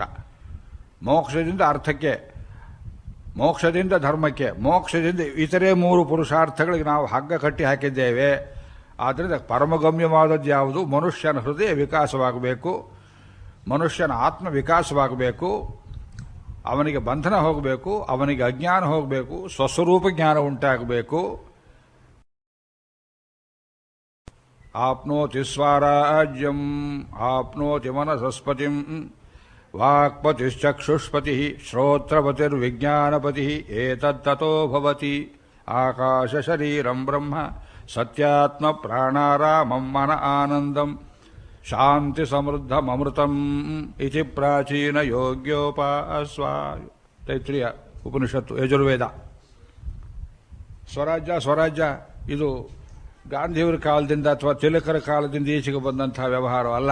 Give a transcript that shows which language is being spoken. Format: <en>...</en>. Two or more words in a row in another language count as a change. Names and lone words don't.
<kn>ಮೋಕ್ಷದಿಂದ ಅರ್ಥಕ್ಕೆ, ಮೋಕ್ಷದಿಂದ ಧರ್ಮಕ್ಕೆ, ಮೋಕ್ಷದಿಂದ ಇತರೆ 3 ಪುರುಷಾರ್ಥಗಳಿಗೆ ನಾವು ಹಗ್ಗ ಕಟ್ಟಿ ಹಾಕಿದ್ದೇವೆ. ಆದ್ದರಿಂದ ಪರಮಗಮ್ಯವಾದದ್ದು ಯಾವುದು? ಮನುಷ್ಯನ ಹೃದಯ ವಿಕಾಸವಾಗಬೇಕು, ಮನುಷ್ಯನ ಆತ್ಮ ವಿಕಾಸವಾಗಬೇಕು, ಅವನಿಗೆ ಬಂಧನ ಹೋಗಬೇಕು, ಅವನಿಗೆ ಅಜ್ಞಾನ ಹೋಗಬೇಕು, ಸ್ವಸ್ವರೂಪ ಜ್ಞಾನ ಉಂಟಾಗಬೇಕು.</kn> <sa>ಆಪ್ನೋತಿ ಸ್ವರಾಜ್ಯಂ ಆಪ್ನೋತಿ ಮನಸಸ್ಪತಿಂ ವಾಕ್ಪತಿಶ್ಚಕ್ಷುಷ್ಪತಿ ಶ್ರೋತ್ರಪತಿರ್ವಿಜ್ಞಾನಪತಿ ಏತತ್ತತೋ ಭವತಿ ಆಕಾಶ ಶರೀರಂ ಬ್ರಹ್ಮ ಸತ್ಯಾತ್ಮ ಪ್ರಾಣಾರಾಮಂ ಮನ ಆನಂದಂ ಶಾಂತಿ ಸಮೃದ್ಧಮೃತಂ ಇತಿ ಪ್ರಾಚೀನ ಯೋಗ್ಯೋಪಾಸ್ವ.</sa> <kn>ತೈತ್ರಿಯ ಉಪನಿಷತ್ತು, ಯಜುರ್ವೇದ. ಸ್ವರಾಜ್ಯ ಇದು ಗಾಂಧಿಯವರ ಕಾಲದಿಂದ ಅಥವಾ ತಿಲಕರ ಕಾಲದಿಂದ ಈಚೆಗೆ ಬಂದಂತಹ ವ್ಯವಹಾರ ಅಲ್ಲ.</kn>